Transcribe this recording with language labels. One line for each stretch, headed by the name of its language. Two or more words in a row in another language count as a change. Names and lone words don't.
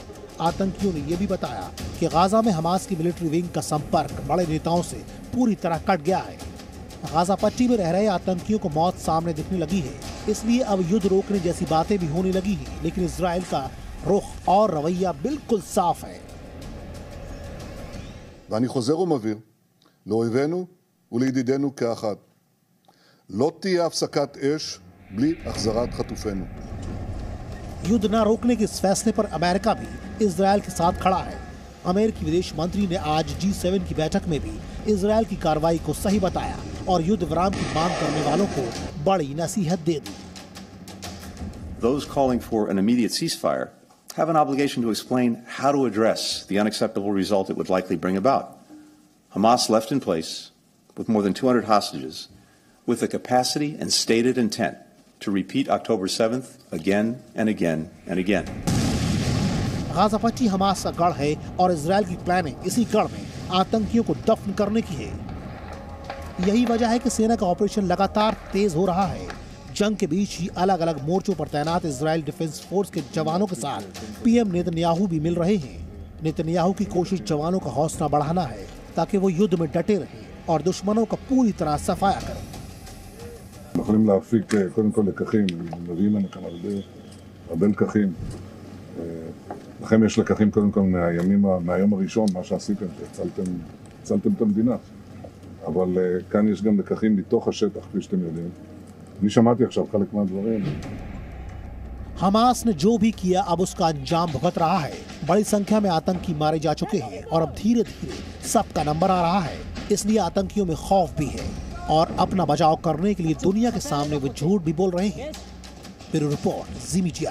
Hindi: आतंकियों ने यह भी बताया कि गाजा में हमास की
English: military wing
Hindi: का संपर्क बड़े नेताओं से पूरी तरह कट गया है। गाजा पट्टी में रह रहे आतंकियों को मौत सामने दिखने लगी है, इसलिए अब युद्ध रोकने जैसी बातें भी होने लगी हैं। लेकिन इजराइल का रुख और रवैया बिल्कुल साफ है।
Hebrew: ואני חוזר ומבהיר לאויבינו ולידידינו כאחד. לא תהיה הפסקת אש בלי החזרת חטופינו.
Hindi: युद्ध न रोकने के इस फैसले पर अमेरिका भी इजराइल के साथ खड़ा है। अमेरिकी विदेश मंत्री ने आज G7 की बैठक में भी इजराइल की कार्रवाई को सही बताया और युद्ध विराम की मांग करने वालों को बड़ी नसीहत दे दी।
English: Those calling for an immediate ceasefire have an obligation to explain how to address the unacceptable result it would likely bring about. Hamas left in place with more than 200 hostages with the capacity and stated intent to repeat October 7th again and again and again.
Hindi: गाजा पट्टी हमास का गढ़ है और इजराइल की प्लानिंग इसी गढ़ में आतंकियों को दफन करने की है। यही वजह है कि सेना का ऑपरेशन लगातार तेज हो रहा है। जंग के बीच ही अलग अलग मोर्चों पर तैनात इजराइल डिफेंस फोर्स के जवानों के साथ पीएम नेतन्याहू भी मिल रहे हैं। नेतन्याहू की कोशिश जवानों का हौसला बढ़ाना है ताकि वो युद्ध में डटे रहें और दुश्मनों का पूरी तरह सफाया करें।
Hebrew: יכולים להפיק קודם כל לקחים, מביאים לנו כאן הרבה לקחים. לכם יש לקחים קודם כל מהיום הראשון, מה שעשיתם, שהצלתם את המדינה. אבל כאן יש גם לקחים מתוך השטח, כפי שאתם יודעים. אני שמעתי עכשיו חלק מהדברים.
Hindi: हमास ने जो भी किया अब उसका अंजाम भुगत रहा है। बड़ी संख्या में आतंकी मारे जा चुके हैं और अब धीरे धीरे सबका नंबर आ रहा है। इसलिए आतंकियों में खौफ भी है और अपना बचाव करने के लिए दुनिया के सामने वो झूठ भी बोल रहे हैं।
English: bureau report,
Hindi: जी मीडिया।